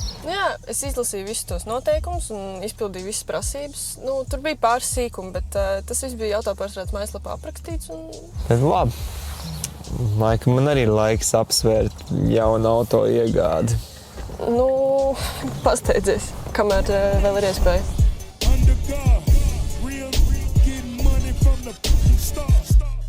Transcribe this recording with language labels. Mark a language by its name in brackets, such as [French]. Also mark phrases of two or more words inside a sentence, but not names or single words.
[Latvian] Jā, es izlasīju visus tos noteikumus un izpildīju visas prasības. Nu, tur bija pāris sīkumi, bet tas viss bija autopārstādes mājaslapā aprakstīts. Bet labi. Maika, man arī ir laiks apsvērt jaunu auto iegādi. Nu, pasteidzies, kamēr vēl ir iespēja. Under God, real getting money from the stars.